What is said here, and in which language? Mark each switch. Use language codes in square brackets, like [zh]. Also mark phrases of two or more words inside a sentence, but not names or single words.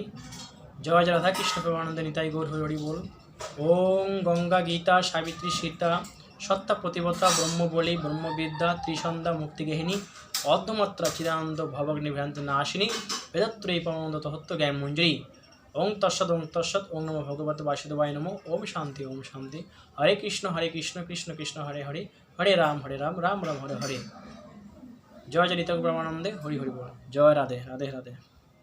[bn] জয় জয় রাধা কৃষ্ণ প্রেমানন্দে নিতাই গৌর হরি হরি বল। [sa] ওম গঙ্গা, গীতা, সাবিত্রী, সীতা, সত্তা, প্রতিবতা, ব্রহ্মবলী, ব্রহ্মবিদ্যা, ত্রিসন্ধ্যা, মুক্তিগেহিনী, অর্ধমাত্রা, চিদানন্দ, ভবগ্নি, ভ্রান্ত নাশিনী, বেদত্রয়ী পরমানন্দ তহত্ব জ্ঞান মঞ্জুরি। ওং তৎসৎ, ওং তৎসৎ, ওং নমো ভগবতে বাসুদেবায় নমো। ওম শান্তি, ওম শান্তি। হরে কৃষ্ণ কৃষ্ণ কৃষ্ণ হরে হরে, হরে রাম রাম রাম হরে হরে। [bn] জয় জয় নিতাই প্রেমানন্দে হরি হরি বল। জয় রাধে রাধে রাধে।